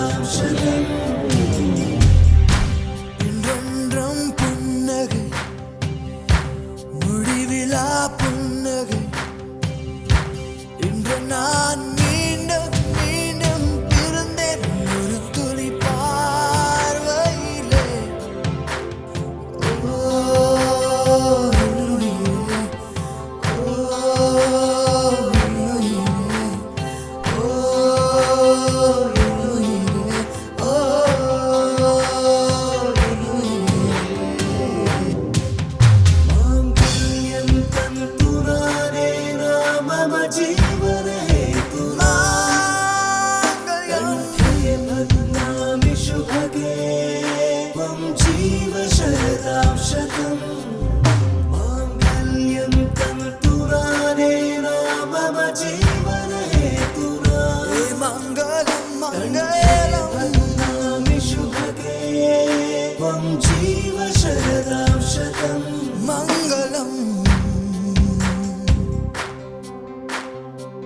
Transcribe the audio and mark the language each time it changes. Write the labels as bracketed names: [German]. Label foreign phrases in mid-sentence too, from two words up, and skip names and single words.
[Tamil] शतम् இன்றொன்றும் புன்னகை முடிவிலா புன்னகை இன்று நான் மீண்டும் மீண்டும் பிறந்தேன் ஒரு துளி பார்வையிலே ஓ உயிரே, ஓ உயிரே, ஓ உயிரே, ஓ [Sanskrit] माङ्गल्यं तन्तुनाने मम जीवने कंठे बध्नामि शुभगे त्वं जीव शरदां शतम् माङ्गल्यं तन्तुनाने मम जीवने हेतुना मङ्गलं मङ्गलं बध्नामि शुभगे त्वं जीव शरदां शतम् मङ्गलम्